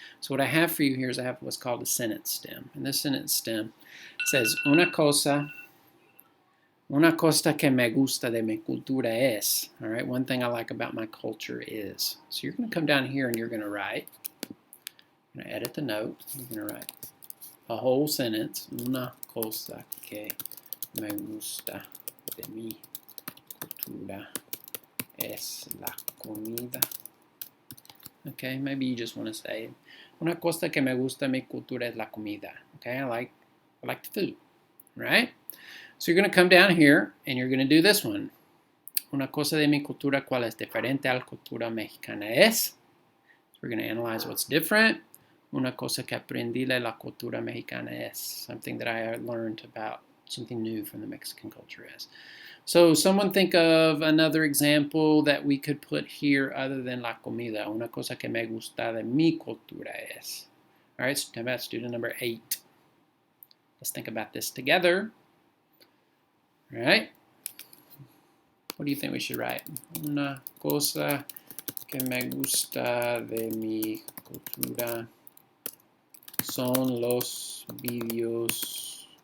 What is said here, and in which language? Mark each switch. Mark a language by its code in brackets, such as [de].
[en] So what I have for you here is I have what's called a sentence stem. And this sentence stem says, [es] una cosa que me gusta de mi cultura es. [en] All right, one thing I like about my culture is. So you're going to come down here and you're going to write. You're going to edit the note. You're going to write a whole sentence. [es] Una cosa que me gusta de mi cultura es la comida. [en] Okay, maybe you just want to say, [es] una cosa que me gusta de mi cultura es la comida. [en] Okay, I like the food, right? So you're going to come down here and you're going to do this one. [es] Una cosa de mi cultura cual es diferente a la cultura mexicana es. [en] So we're going to analyze what's different. [es] Una cosa que aprendí de la cultura mexicana es. [en] Something that I learned about, something new from the Mexican culture is. So someone think of another example that we could put here other than la comida. [es] Una cosa que me gusta de mi cultura es. [en] All right, so how about student number 8? Let's think about this together. All right. What do you think we should write? [es] Una cosa que me gusta de mi cultura son los videojuegos.